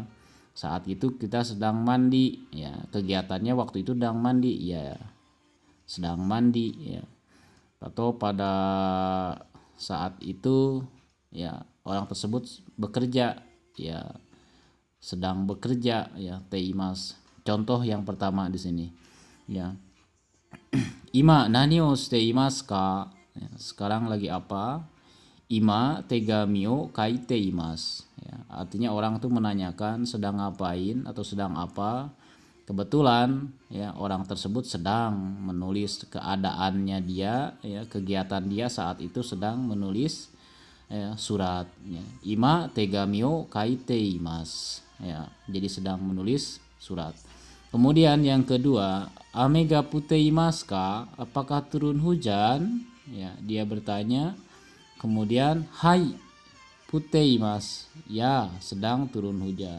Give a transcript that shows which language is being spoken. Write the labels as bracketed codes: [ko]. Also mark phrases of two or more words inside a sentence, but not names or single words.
[id] Saat itu kita sedang mandi, ya kegiatannya waktu itu sedang mandi, ya sedang mandi ya. Atau pada saat itu ya orang tersebut bekerja, ya sedang bekerja ya teimas. Contoh yang pertama di sini ya. [ja] 今何をしていますか? [id] Ya, sekarang lagi apa? [ja] 今手紙を書いています. [id] Ya, artinya orang tuh menanyakan sedang ngapain atau sedang apa. Kebetulan ya orang tersebut sedang menulis keadaannya dia ya, kegiatan dia saat itu sedang menulis ya, surat ya. [ja] 今手紙を書いています. [id] Ya, jadi sedang menulis surat. Kemudian yang kedua, [ja] 雨が降っていますか? [id] Apakah turun hujan? Ya, dia bertanya. [ja] Kemudian, はい降っています. [id] Ya, sedang turun hujan.